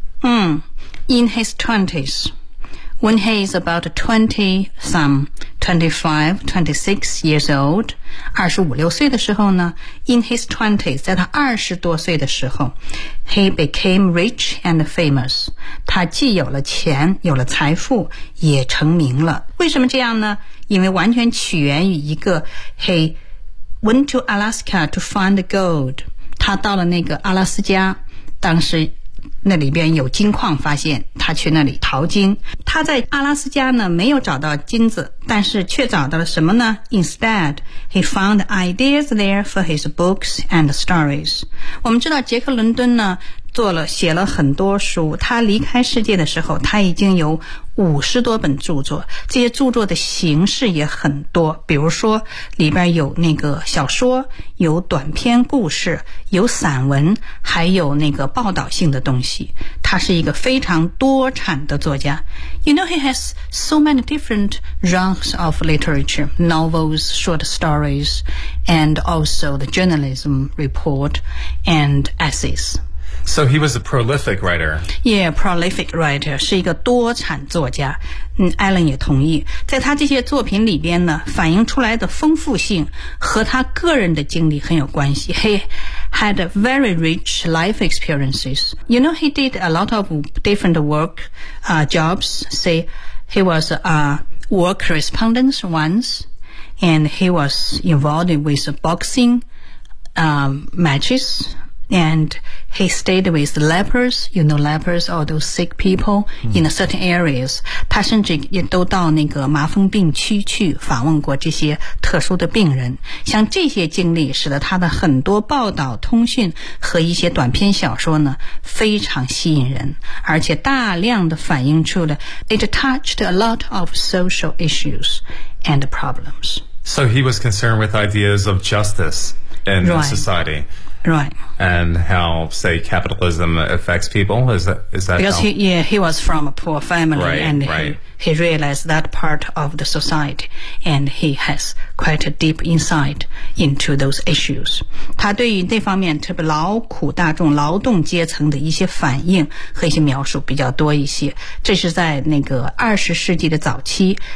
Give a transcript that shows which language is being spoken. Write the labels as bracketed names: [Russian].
[English] In his 20s. When he is about 25, 26 years old, [Chinese] 25-26岁的时候呢 [English] in his 20s, [Chinese] 在他20多岁的时候 [English] he became rich and famous. [Chinese] 他既有了钱有了财富也成名了。为什么这样呢因为完全起源于一个 [English] he went to Alaska to find gold. [Chinese] 他到了那个阿拉斯加当时那里边有金矿发现他去那里淘金他在阿拉斯加呢没有找到金子但是却找到了什么呢 [English] Instead, he found ideas there for his books and stories [Chinese] 我们知道杰克伦敦呢写了很多书他离开世界的时候他已经有50多本著作这些著作的形式也很多比如说里边有那个小说有短篇故事有散文还有那个报道性的东西他是一个非常多产的作家。 [English] You know, he has so many different genres of literature, novels, short stories, and also the journalism report and essays. So he was a prolific writer. Yeah, prolific writer, [Chinese] 是一个多产作家。 Alan 也同意，在他这些作品里边呢，反映出来的丰富性和他个人的经历很有关系。 [English] He had very rich life experiences. You know, he did a lot of different work, jobs. Say, he was a war correspondent once, and he was involved with boxing, matches. And he stayed with the lepers, you know, lepers, all those sick people in certain areas. [Chinese] 他甚至也都到那个麻风病区去访问过这些特殊的病人。像这些经历使得他的很多报道、通讯和一些短篇小说呢非常吸引人，而且大量的反映出了 [English] it touched a lot of social issues and problems. So he was concerned with ideas of justice in society. Right. And how, say, capitalism affects people? Is that Because he was from a poor family, right, and right. He realized that part of the society, and he has quite a deep insight into those issues. [Chinese] 他对于这方面特别劳苦大众、劳动阶层的一些反应和一些描述比较多一些。这是在那个二十世纪的早期。